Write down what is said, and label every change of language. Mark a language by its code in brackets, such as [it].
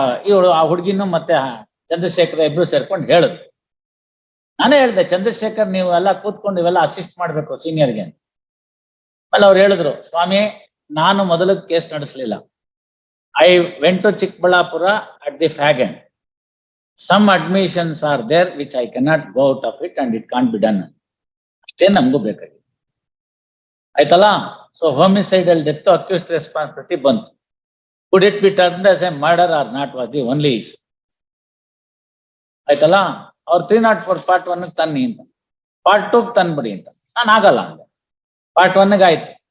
[kn] ಇವಳು ಆ ಹುಡುಗಿನೂ ಮತ್ತೆ ಚಂದ್ರಶೇಖರ್ ಇಬ್ರು ಸೇರ್ಕೊಂಡು ಹೇಳಿದ್ರು. ನಾನೇ ಹೇಳ್ದೆ, ಚಂದ್ರಶೇಖರ್ ನೀವು ಎಲ್ಲ ಕೂತ್ಕೊಂಡು ಇವೆಲ್ಲ ಅಸಿಸ್ಟ್ ಮಾಡ್ಬೇಕು ಸೀನಿಯರ್ಗೆ ಅಂತ. ಆಮೇಲೆ ಅವ್ರು ಹೇಳಿದ್ರು, ಸ್ವಾಮಿ ನಾನು ಮೊದಲು case ನಡೆಸಲಿಲ್ಲ, [en] I went to Chikkaballapur at the fag end. Some admissions are there which I cannot go out of it and it can't be done. [kn] ಅಷ್ಟೇ ನಮಗೂ ಬೇಕಾಗಿದೆ, ಆಯ್ತಲ್ಲ. [en] so homicidal death accused responsibility [kn] ಬಂತು. [en] Could it be termed as a murder or not was the only issue. [kn] ಆಯ್ತಲ್ಲ, ಅವ್ರು 304 part 1 ತನ್ನಿ ಅಂತ, part 2 ತಂದ್ಬಿಡಿ ಅಂತ. ನಾನು ಆಗಲ್ಲ ಅಂದೆ. ಪಾರ್ಟ್ 1 ಆಯ್ತು.